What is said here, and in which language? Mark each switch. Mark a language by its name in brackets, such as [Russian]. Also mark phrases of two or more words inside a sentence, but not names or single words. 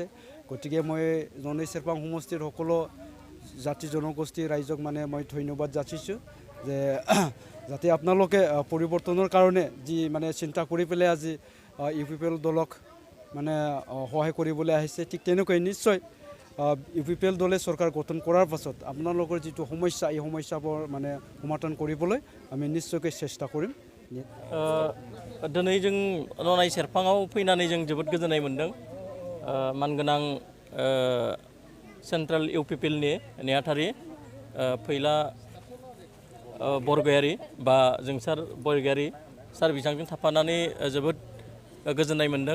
[Assamese] গতিকে মই ননৈ চেৰপাং সমষ্টিৰ সকলো জাতি জনগোষ্ঠী ৰাইজক মানে মই ধন্যবাদ যাচিছোঁ যে যাতে আপোনালোকে পৰিৱৰ্তনৰ কাৰণে যি মানে চিন্তা কৰি পেলাই আজি ইউপিপিএল দলক মানে সহায় কৰিবলৈ আহিছে ঠিক তেনেকৈ নিশ্চয় ইউপিপিএল দলে চৰকাৰ গঠন কৰাৰ পাছত আপোনালোকৰ যিটো সমস্যা এই সমস্যাবোৰ মানে সমাধান কৰিবলৈ আমি নিশ্চয়কৈ চেষ্টা কৰিম। [Bodo] दिनै जों ननाय सेरफाङाव फैनानै जों जोबोद गोजोननाय मोन्दों मानगोनां सेन्ट्रेल इउपिपिएलनि नेहाथारि फैला बरगयारी बा जोंसार बरगयारी सार बिथांजों थाफानानै जोबोद गोजोननाय मोन्दों।